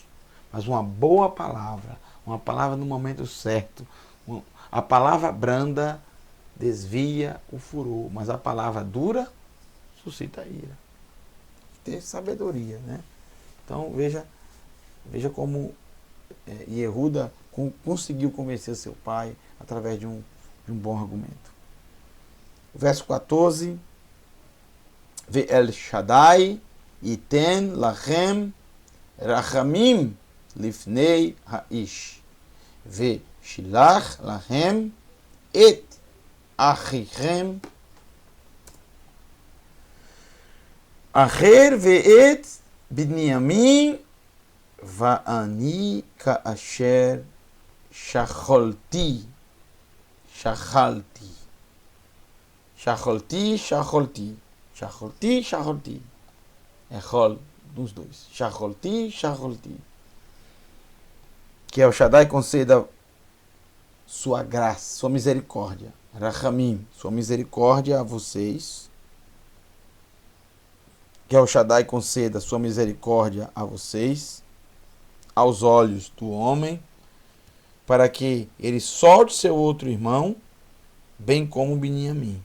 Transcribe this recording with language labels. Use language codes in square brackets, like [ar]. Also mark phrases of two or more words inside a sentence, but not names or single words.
[pt] Mas uma boa palavra, uma palavra no momento certo, a palavra branda desvia o furor, mas a palavra dura suscita ira. Ter sabedoria, né? Então veja como Yehuda conseguiu convencer seu pai através de um bom argumento. Verso 14. [he] ואל שדי יתן לכם רחמים לפני האיש ושלח לכם את אחיכם אחר ואת בנימין ואני כאשר שכלתי. [pt] Echol dos dois. Shacholti. Que El Shaddai conceda sua graça, sua misericórdia. Rachamim, sua misericórdia a vocês. Que El Shaddai conceda sua misericórdia a vocês, aos olhos do homem, para que ele solte seu outro irmão, bem como Binyamin.